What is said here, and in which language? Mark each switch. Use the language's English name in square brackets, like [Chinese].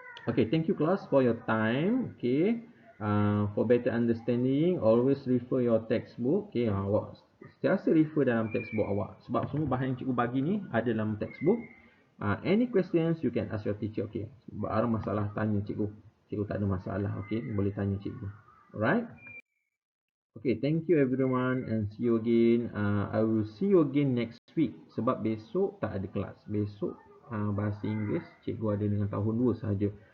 [English] Okay, thank you class for your time. Okay, for better understanding, always refer your textbook. Okay, [Malay] awak sentiasa refer dalam textbook awak. Sebab semua bahan yang cikgu bagi ni ada dalam textbook. [English] Any questions you can ask your teacher. [Malay] Okay. Sebab ada masalah tanya cikgu. Cikgu tak ada masalah. Okay. Boleh tanya cikgu. Alright. Okay. [English] Thank you everyone and see you again. I will see you again next week. [Malay] Sebab besok tak ada kelas. Besok bahasa Inggeris cikgu ada dengan tahun 2 sahaja.